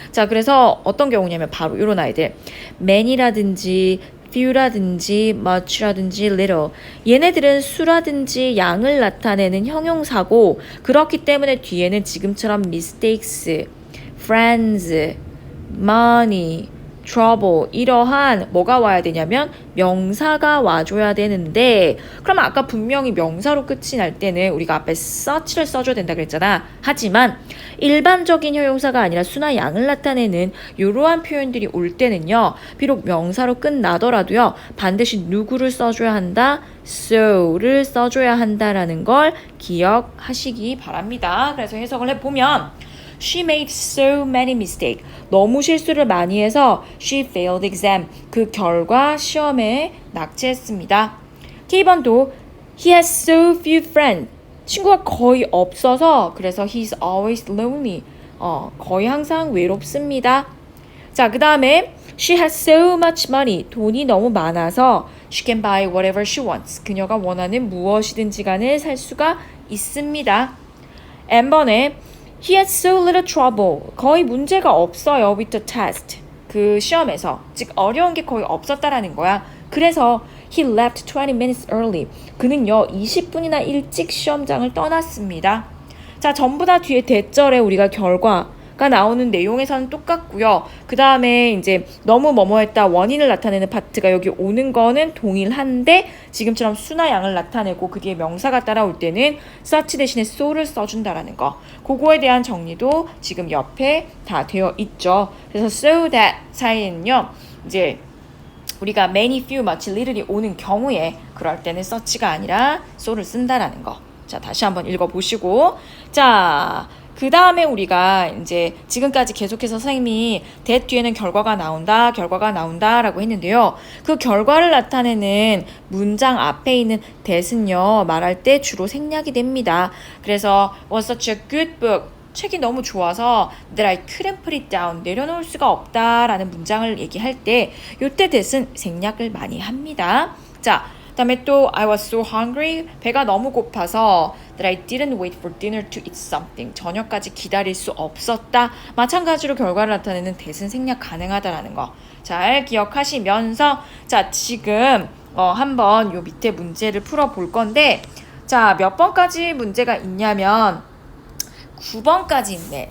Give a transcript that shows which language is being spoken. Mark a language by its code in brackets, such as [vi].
[ko] 자, 그래서 어떤 경우냐면 바로 이런 아이들, many라든지 few라든지 much라든지 little, 얘네들은 수라든지 양을 나타내는 형용사고 그렇기 때문에 뒤에는 지금처럼 mistakes, friends, money, trouble 이러한 뭐가 와야 되냐면 명사가 와줘야 되는데 그럼 아까 분명히 명사로 끝이 날 때는 우리가 앞에 such를 써줘야 된다 그랬잖아. 하지만 일반적인 형용사가 아니라 수나 양을 나타내는 이러한 표현들이 올 때는요, 비록 명사로 끝나더라도요 반드시 누구를 써줘야 한다? so를 써줘야 한다라는 걸 기억하시기 바랍니다. 그래서 해석을 해보면 [en] She made so many mistakes. [ko] 너무 실수를 많이 해서 [en] she failed exam. [ko] 그 결과 시험에 낙제했습니다. [en] K번도 he has so few friends. [ko] 친구가 거의 없어서 그래서 [en] he's always lonely. [ko] 거의 항상 외롭습니다. 자, 그 다음에 [en] she has so much money. [ko] 돈이 너무 많아서 [en] she can buy whatever she wants. [ko] 그녀가 원하는 무엇이든지 간에 살 수가 있습니다. [en] N번에 He had so little trouble. [ko] 거의 문제가 없어요. [en] with the test. [ko] 그 시험에서. 즉 어려운 게 거의 없었다라는 거야. 그래서 [en] he left 20 minutes early. [ko] 그는요 20분이나 일찍 시험장을 떠났습니다. 자, 전부 다 뒤에 대절에 우리가 결과 가 나오는 내용에서는 똑같고요. 그 다음에 이제 너무 뭐뭐했다 원인을 나타내는 파트가 여기 오는 거는 동일한데 지금처럼 수나 양을 나타내고 그 뒤에 명사가 따라올 때는 such 대신에 so를 써준다라는 거. 그거에 대한 정리도 지금 옆에 다 되어 있죠. 그래서 so that 사이에는요. 이제 우리가 many, few, much, little이 오는 경우에 그럴 때는 such가 아니라 so를 쓴다라는 거. 자, 다시 한번 읽어보시고. 자, 그 다음에 우리가 이제 지금까지 계속해서 선생님이 that 뒤에는 결과가 나온다 라고 했는데요. 그 결과를 나타내는 문장 앞에 있는 that은요, 말할 때 주로 생략이 됩니다. 그래서 [en] was such a good book. [ko] 책이 너무 좋아서 [en] that I couldn't put it down. [ko] 내려놓을 수가 없다라는 문장을 얘기할 때 요때 that은 생략을 많이 합니다. 자, 그다음에 또 [en] I was so hungry. [ko] 배가 너무 고파서 [en] that I didn't wait for dinner to eat something. [ko] 저녁까지 기다릴 수 없었다. 마찬가지로 결과를 나타내는 that은 생략 가능하다라는 거. 잘 기억하시면서 자, 지금 한번 요 밑에 문제를 풀어 볼 건데 자, 몇 번까지 문제가 있냐면 9번까지 있네.